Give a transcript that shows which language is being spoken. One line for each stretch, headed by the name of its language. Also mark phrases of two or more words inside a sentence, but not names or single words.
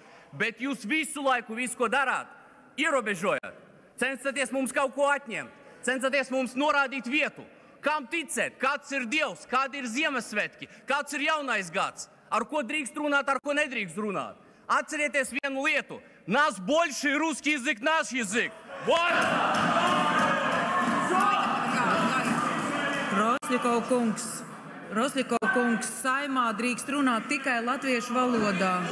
Latvian: Bet jūs visu laiku, visu, ko darāt, ierobežojat. Cenšaties mums kaut ko atņemt. Cenšaties mums norādīt vietu. Kam ticēt? Kāds ir Dievs? Kādi ir Ziemassvētki? Kāds ir jaunais gads? Ar ko drīkst runāt, ar ko nedrīkst runāt? Atcerieties vienu lietu.
Russian: Нас больше русский язык, наш язык. Вот!
Latvian: Rosļikov kungs, Saimā drīkst runāt tikai latviešu valodā.